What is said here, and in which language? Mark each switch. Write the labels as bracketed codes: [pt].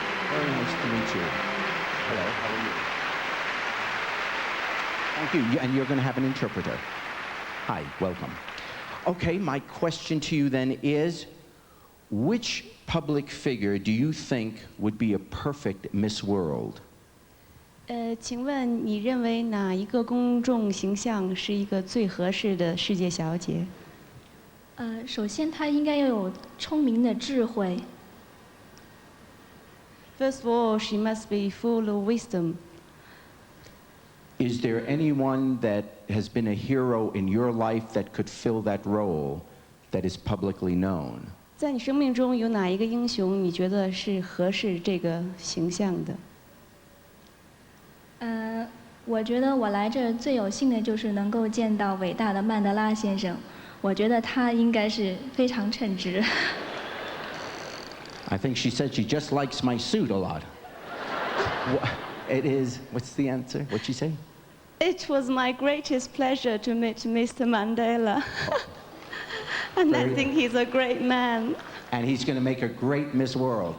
[en] Very nice to meet you. Hello, how are you? Thank you. And you're going to have an interpreter. Hi, welcome. Okay, my question to you then is, which public figure do you think would be a perfect Miss World? [zh] 请问你认为哪一个公众形象是一个最合适的世界小姐？首先她应该要有聪明的智慧。 [en] First of all, she must be full of wisdom. Is there anyone that has been a hero in your life that could fill that role that is publicly known? [zh] 在你生命中有哪一个英雄你觉得是合适这个形象的？我觉得我来这儿最有幸的就是能够见到伟大的曼德拉先生，我觉得他应该是非常称职。 [en] I think she said she just likes my suit a lot. It is, what's the answer? What'd she say? It was my greatest pleasure to meet Mr. Mandela. And I think he's a great man. And he's going to make a great Miss World.